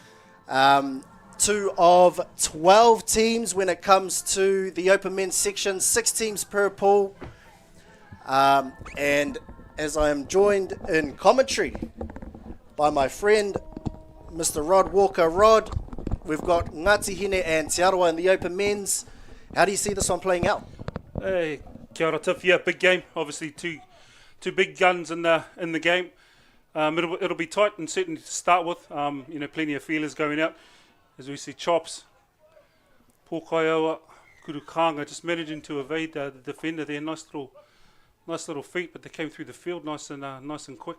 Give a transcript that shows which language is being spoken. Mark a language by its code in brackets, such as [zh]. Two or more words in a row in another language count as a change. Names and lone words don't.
[en] 2 of 12 teams when it comes to the open men's section, 6 teams per pool. And as I am joined in commentary by my friend, Mr. Rod Walker. Rod, we've got Ngāti Hine and Te Arawa in the open men's. How do you see this one playing out? Hey, [mi] kia ora [en] Tiff. Yeah, big game. Obviously, two big guns in the game. It'll be tight and certainly to start with. Plenty of feelers going out. As we see Chops, Pōkaiao Kurukanga just managing to evade the defender there. Nice little feet, but they came through the field nice and quick.